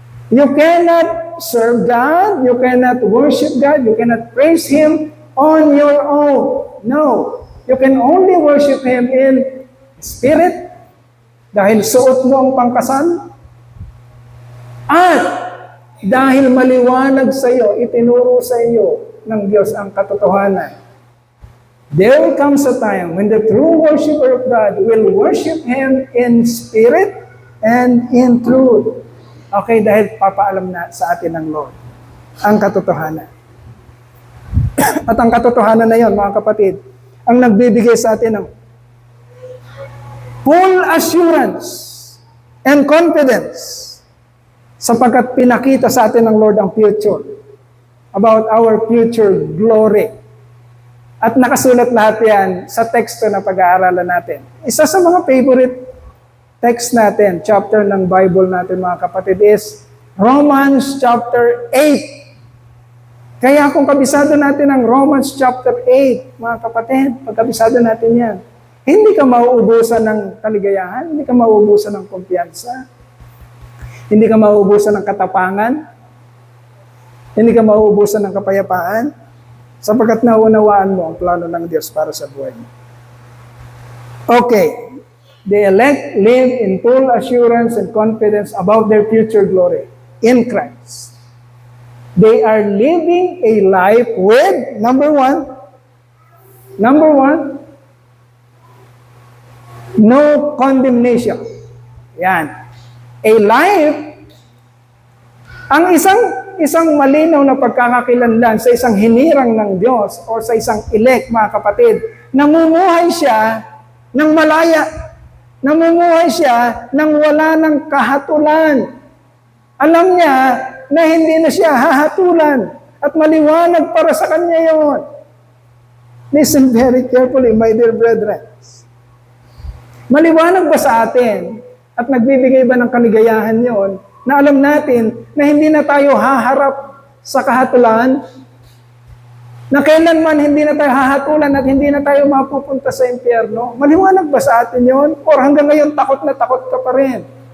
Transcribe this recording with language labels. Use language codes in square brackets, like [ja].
[en] You cannot serve God, you cannot worship God, you cannot praise Him on your own. No. You can only worship Him in spirit, [tl] dahil suot mo ang pangkasal, at dahil maliwanag sa iyo, itinuro sa iyo ng Diyos ang katotohanan. [en] There will come a time when the true worshiper of God will worship Him in spirit and in truth. [tl] Okay, dahil papaalam na sa atin ng Lord ang katotohanan. At ang katotohanan na yon, mga kapatid, ang nagbibigay sa atin ng [en] full assurance and confidence [tl] sapagkat pinakita sa atin ng Lord ang future, [en] about our future glory. [tl] At nakasulat lahat yan sa teksto na pag-aaralan natin. Isa sa mga favorite text natin, chapter ng Bible natin, mga kapatid, is Romans chapter 8. Kaya kung kabisado natin ang Romans chapter 8, mga kapatid, pagkabisado natin yan, hindi ka mauubusan ng kaligayahan, hindi ka mauubusan ng kumpiyansa, hindi ka mauubusan ng katapangan, hindi ka mauubusan ng kapayapaan, sapagkat naunawaan mo ang plano ng Diyos para sa buhay mo. Okay. [en] The elect live in full assurance and confidence about their future glory in Christ. They are living a life with, number one, no condemnation. [tl] Yan. [en] A life, [tl] ang isang malinaw na pagkakakilanlan sa isang hinirang ng Diyos o sa isang elect, mga kapatid, namumuhay siya ng malaya. Namumuhay siya nang wala ng kahatulan. Alam niya na hindi na siya hahatulan at maliwanag para sa kanya yon. [en] Listen very carefully, my dear brethren. [tl] Maliwanag ba sa atin at nagbibigay ba ng kaligayahan yon na alam natin na hindi na tayo haharap sa kahatulan na kailanman hindi na tayo hahatulan at hindi na tayo mapupunta sa impyerno? Maliwanag ba sa atin yon? Or hanggang ngayon takot na takot ka pa rin?